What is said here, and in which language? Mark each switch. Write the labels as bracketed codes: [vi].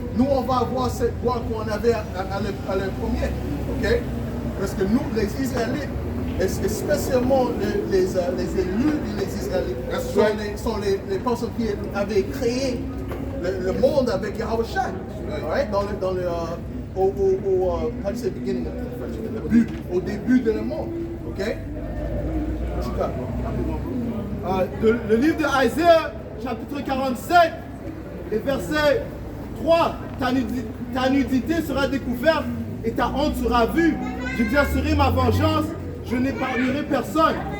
[fr] Nous, on va avoir cette gloire qu'on avait à le premier. Ok? Parce que nous, les Israélites, et spécialement les élus et les Israélites, sont les personnes qui avaient créé le monde avec Yahweh Shai. [en] Right? How do you say beginning in French? [fr] Au début de le monde. Ok? Le livre de Isaiah, chapitre 47, et verset 3, ta nudité sera découverte et ta honte sera vue. J'exercerai ma vengeance, je n'épargnerai personne.